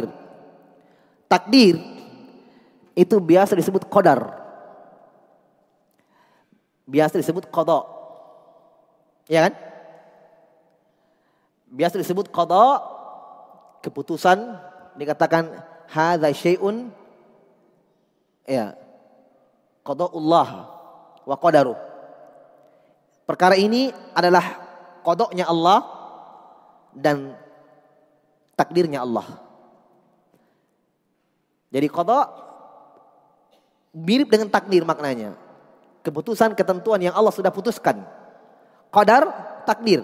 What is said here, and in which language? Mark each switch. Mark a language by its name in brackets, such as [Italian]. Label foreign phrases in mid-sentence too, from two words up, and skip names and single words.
[Indonesian] Takdir itu biasa disebut qadar. Biasa disebut qada. Ya kan? Biasa disebut qada, keputusan. Dikatakan [Arabic] هذا شيء, [Indonesian] ya, [Arabic] قضاء الله وقدره. [Indonesian] Perkara ini adalah qadanya Allah dan takdirnya Allah. Jadi qada mirip dengan takdir maknanya. Keputusan, ketentuan yang Allah sudah putuskan. Qadar, takdir.